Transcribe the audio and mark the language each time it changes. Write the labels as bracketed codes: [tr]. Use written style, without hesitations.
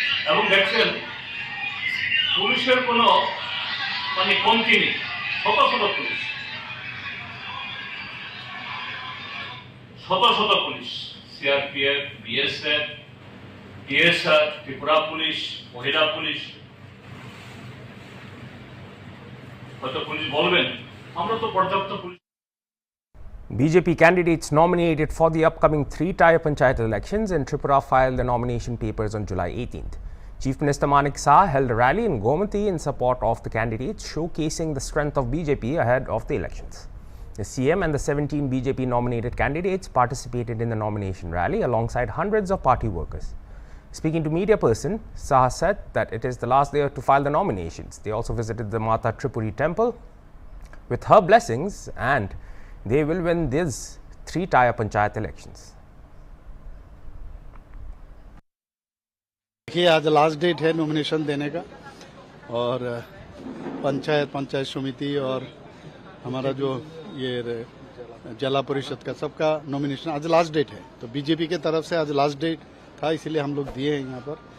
[bn] এবং দেখছেন পুলিশের কোনো কমতি নেই, শত শত পুলিশ, শত শত police, CRPF, BSF, TSR, Tripura police, মহিলা পুলিশ। হয়তো পুলিশ বলবেন আমরা তো পর্যাপ্ত police. [en] BJP candidates nominated for the upcoming 3-tier panchayat elections in Tripura filed their nomination papers on July 18th. Chief Minister Manik Saha held a rally in Gomathi in support of the candidates, showcasing the strength of BJP ahead of the elections. The CM and the 17 BJP nominated candidates participated in the nomination rally alongside hundreds of party workers. Speaking to media person, Saha said that it is the last day to file the nominations. They also visited the Mata Tripuri temple with her blessings, and they will win these 3-tier panchayat elections. [hi] देखिए, आज last date है nomination देने का, और पंचायत समिति और हमारा जो ये जिला परिषद का सबका नॉमिनेशन आज लास्ट डेट है। तो बीजेपी के तरफ से आज लास्ट डेट था, इसलिए हम लोग दिए हैं यहाँ पर।